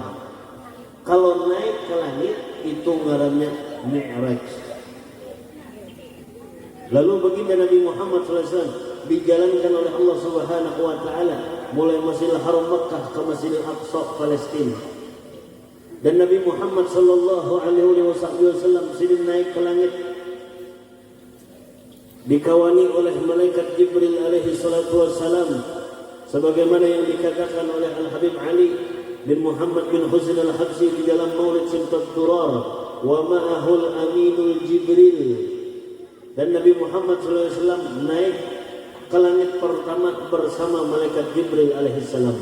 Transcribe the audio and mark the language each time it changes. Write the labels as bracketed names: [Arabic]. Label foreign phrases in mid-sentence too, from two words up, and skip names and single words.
[Indonesian] Kalau naik ke langit itu ngaranna Mi'raj. Lalu baginda Nabi Muhammad SAW dijalankan oleh Allah [Arabic] سبحانه وتعالى [Indonesian] mulai Masjidil Haram Makkah ke Masjidil Aqsa Palestina. Dan Nabi Muhammad [Arabic] صلى الله عليه وسلم [Indonesian] sidin naik ke langit dikawani oleh malaikat Jibril [Arabic] عليه الصلاة والسلام, [Indonesian] sebagaimana yang dikatakan oleh Al-Habib Ali bin Muhammad bin Husain Al-Habsyi di dalam Maulid Simtat Durar, [Arabic] ومعه الأمين جبريل. [Indonesian] Dan Nabi Muhammad SAW naik ke langit pertama bersama malaikat Jibril alaihissalam.